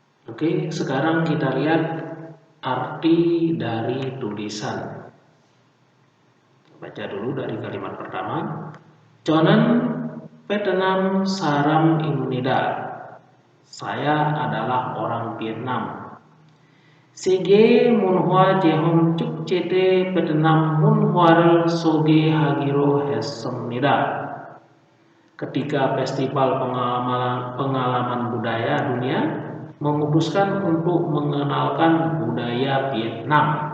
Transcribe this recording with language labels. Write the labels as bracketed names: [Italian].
[Indonesian] Oke, sekarang kita lihat arti dari tulisan. Baca dulu dari kalimat pertama. [Korean] 저는 Vietnam 사람입니다. [Indonesian] Saya adalah orang Vietnam. [Korean] 세계 문화 체험 축제 때 베트남 문화를 소개하기로 했습니다. [Indonesian] Ketika festival pengalaman budaya dunia memutuskan untuk mengenalkan budaya Vietnam.